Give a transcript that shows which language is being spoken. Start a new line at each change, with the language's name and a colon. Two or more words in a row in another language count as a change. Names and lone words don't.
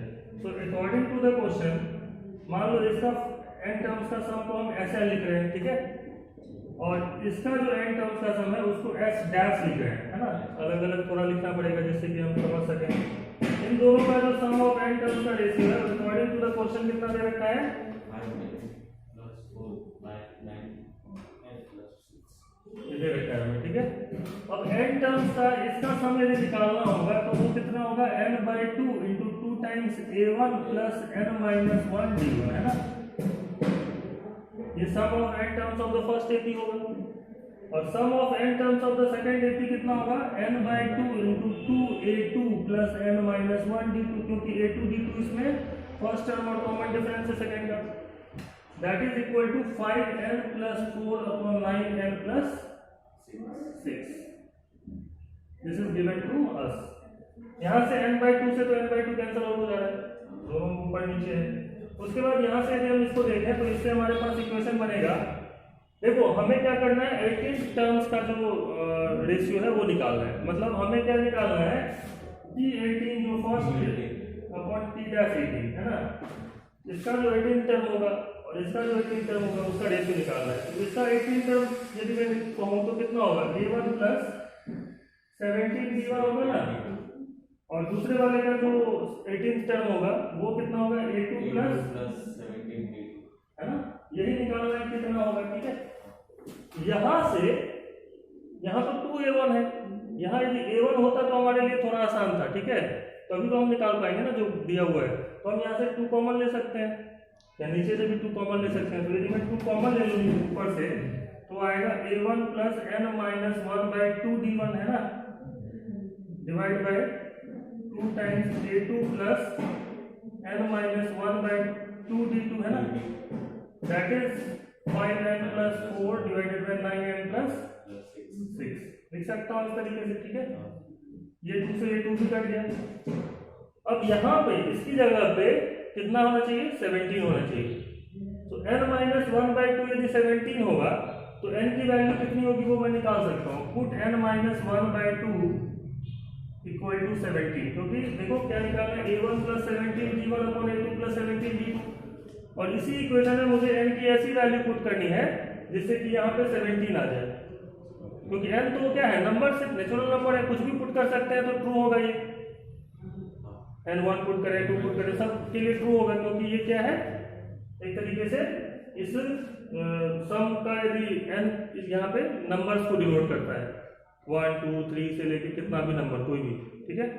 English: so according to the question,
Hindi: मान लो इसका
English: n terms
Hindi: का सम को हम ऐसे लिख रहे हैं, ठीक है, और इसका जो
English: n terms
Hindi: का सम है उसको
English: s dash
Hindi: लिख रहे हैं, है ना, अलग अलग थोड़ा लिखना पड़ेगा जिससे कि हम समझ सकें। इन दोनों का जो
English: sum of n terms
Hindi: का रेशियो है
English: according to the question
Hindi: कितना दे रखा है, 5 दे रखा है हमें। ठीक है, अब
English: n terms
Hindi: का इसका सम यदि निकालना होगा तो वो कितना होगा,
English: n/2 into 2 times a1 plus n minus 1 d1
Hindi: है ना, ये
English: sum of n terms of the first AP होगा। और sum of n terms of the second AP
Hindi: कितना होगा,
English: n/2 into 2a2 plus n minus 1 d2,
Hindi: क्योंकि a2 d2 इसमें
English: first term और common difference
Hindi: है सेकंड का,
English: that is equal to 5n plus 4 upon 9n plus 6। this is given to us.
Hindi: यहाँ से n/2 से तो n/2
English: cancel out
Hindi: हो जा रहा है, दोनों ऊपर नीचे है। उसके बाद यहाँ से यदि हम इसको देखें तो इससे हमारे पास इक्वेशन बनेगा, देखो हमें क्या करना है, 18 टर्म्स का जो रेशियो है वो निकालना है। मतलब हमें क्या निकालना है, T18 जो
English: first upon T-18
Hindi: है ना, इसका जो 18 टर्म होगा और इसका जो 18 टर्म होगा उसका रेशियो निकालना है। तो इसका 18 टर्म यदि मैं कहूँ तो कितना होगा,
English: a1 plus 17 d1
Hindi: होगा ना, और दूसरे वाले का जो 18 टर्म होगा वो कितना होगा,
English: a2 plus 17 d2
Hindi: है ना, यही निकालना है कितना होगा। ठीक है, यहाँ से यहाँ तो 2a1 है, यहाँ यदि a1 होता तो हमारे लिए थोड़ा आसान था। ठीक है, तो अभी तो हम निकाल पाएंगे ना जो दिया हुआ है, तो हम यहाँ से 2 कॉमन ले सकते हैं या नीचे से भी 2 कॉमन ले सकते हैं। तो यदि मैं 2 कॉमन ले लूँगी ऊपर से तो आएगा
English: a1 plus n minus 1/2 d1
Hindi: है ना,
English: divide by 2 times a2 plus n minus 1/2 d2
Hindi: है ना,
English: that is 5n plus 4 divided by 9n plus 6।
Hindi: लिख सकता हूँ इस तरीके से। ठीक है, ये 2 से ये 2 भी कट गया। अब यहाँ पे इसकी जगह पे कितना होना चाहिए, 17 होना चाहिए। तो n minus 1/2 यदि 17 होगा तो n की वैल्यू कितनी होगी वो मैं निकाल सकता हूँ,
English: put n minus 1/2 equal to 17,
Hindi: क्योंकि देखो क्या निकालना है,
English: a1 plus 17 d1 upon a2 plus 17 d2।
Hindi: और इसी इक्वेशन में मुझे n की ऐसी वैल्यू पुट करनी है जिससे कि यहाँ पे 17 आ जाए, क्योंकि n तो क्या है, नंबर सिर्फ
English: natural number
Hindi: है, कुछ भी पुट कर सकते हैं तो ट्रू होगा। ये n1 पुट करें 2 पुट करें सब के लिए ट्रू होगा, क्योंकि ये क्या है, एक तरीके से इस सम का यदि n यहाँ पे नंबर्स को डिनोट करता है, 1 2 3 से लेके कितना भी नंबर कोई भी, ठीक है।